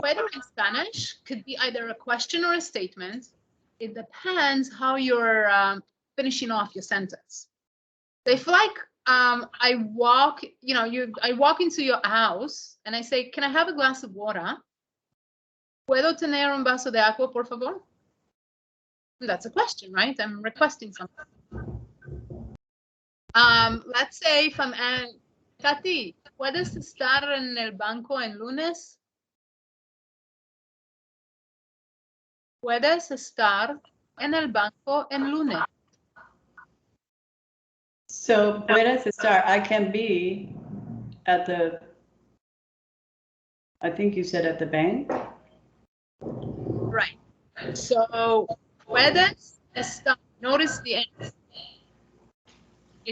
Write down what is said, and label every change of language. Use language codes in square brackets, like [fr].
[en] puedo in Spanish could be either a question or a statement. It depends how you're finishing off your sentence. So if like I walk, I walk into your house and I say, can I have a glass of water? [es] ¿Puedo tener un vaso de agua, por favor? [en] That's a question, right? I'm requesting something. Let's say if I'm Katy, [es] ¿puedes estar en el banco el lunes? ¿Puedes estar en el banco el lunes? [en] So [es] puedes estar, [en] I can be at the, I think you said at the bank. Right. So [es] puedes estar. [en] Notice the end. It's